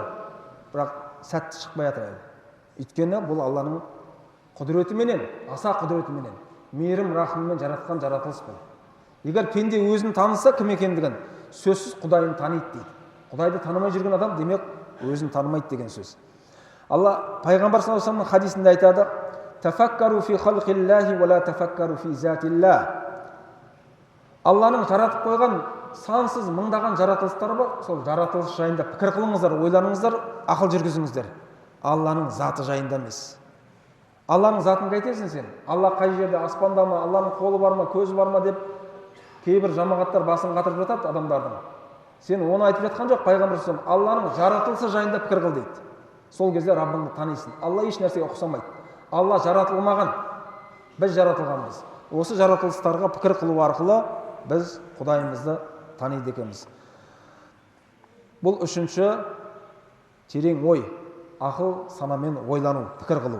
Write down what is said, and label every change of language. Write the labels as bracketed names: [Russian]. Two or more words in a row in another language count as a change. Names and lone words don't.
[Kazakh] Бірақ сәтті шықпай жатыр әлі. Өйткені бұл Алланың құдіретіменен, аса құдіретіменен, мейірім рахымымен жаратқан жаратылыс бұл. Егер пенде өзін таныса, кім екендігін, сөзсіз Құдайын таниды дейді. Құдайды танымай жүрген адам демек өзін танымайды деген сөз. Алла пайғамбар [Arabic] صَلَّى اللهُ عَلَيْهِ وَسَلَّمَ [Kazakh] хадисінде айтады: [Arabic] "تَفَكَّرُوا فِي خَلْقِ اللهِ وَلَا تَفَكَّرُوا فِي ذَاتِ اللهِ." [Kazakh] Алланың жаратып қойған сансыз мыңдаған жаратылыстары бар. Сол жаратылыс жайында пікір қылыңыздар, ойланыңыздар, ақыл жүргізіңіздер. Алланың заты жайында емес. Алланың затын қайтесің сен? Алла қай жерде, аспанда ма, Алланың қолы бар ма, көзі бар ма деп кейбір жамағаттар басын қатырып жатады адамдардың. Сен оны айтып жатқан жоқ, пайғамбар [Arabic] صَلَّى اللهُ عَلَيْهِ وَسَلَّمَ [Kazakh] Алланың жаратылысы жайында пікір қыл дейді. Сол кезде Раббыңды танисың. Алла еш нәрсеге ұқсамайды. Алла жаратылмаған, біз жаратылғанбыз. Осы жаратылыстарға пікір қылу арқылы біз Құдайымызды таниды екенбіз. Бұл үшінші терең ой, ақыл санамен ойлану, пікір қылу.